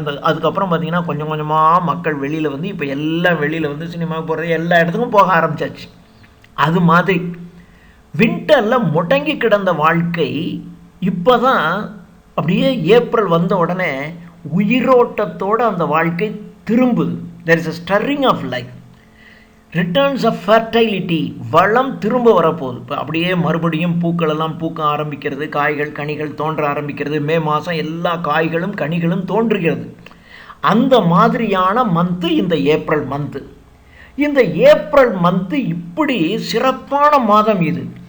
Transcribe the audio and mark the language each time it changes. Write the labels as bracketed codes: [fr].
[ta] அதுக்கப்புறம் பார்த்திங்கன்னா கொஞ்சம் கொஞ்சமாக மக்கள் வெளியில் வந்து இப்போ எல்லாம் வெளியில் வந்து சினிமாவுக்கு போகிறது, எல்லா இடத்துக்கும் போக ஆரம்பித்தாச்சு. அது மாதிரி வின்டரில் முடங்கி கிடந்த வாழ்க்கை இப்போ தான் அப்படியே ஏப்ரல் வந்த உடனே உயிரோட்டத்தோடு அந்த வாழ்க்கை திரும்புது. [en] there is a stirring of life, returns of fertility. [ta] வளம் திரும்ப வரப்போகுது. இப்போ அப்படியே மறுபடியும் பூக்களெல்லாம் பூக்க ஆரம்பிக்கிறது, காய்கள் கனிகள் தோன்ற ஆரம்பிக்கிறது. மே மாதம் எல்லா காய்களும் கனிகளும் தோன்றுகிறது. அந்த மாதிரியான மந்த்து இந்த ஏப்ரல் மந்த்து. இந்த ஏப்ரல் மந்த்து இப்படி சிறப்பான மாதம் இது.